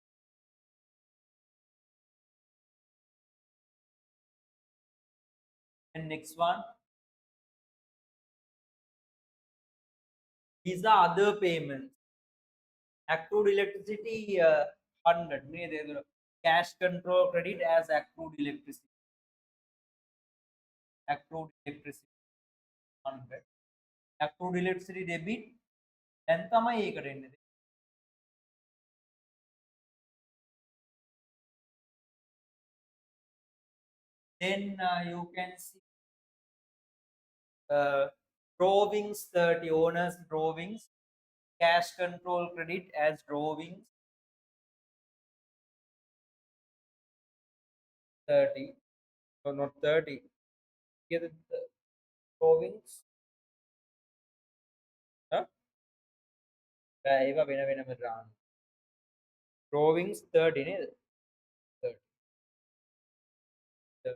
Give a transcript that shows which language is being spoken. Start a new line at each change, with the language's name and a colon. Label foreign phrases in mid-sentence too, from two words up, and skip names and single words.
English: And next one, these are other payments. Accrued electricity 100. Cash control credit as accrued electricity. Accrued electricity 100. Accrued electricity debit.
Sinhala: දැන් තමයි ඒකට එන්නේ.
English: Then you can see drawings 30, owners drawings, cash control credit as drawings 30. So not 30. Get the drawings.
Sinhala: Huh? ඒවා වෙන වෙනම දාන්න.
English: Drawings 30 නේද? 30.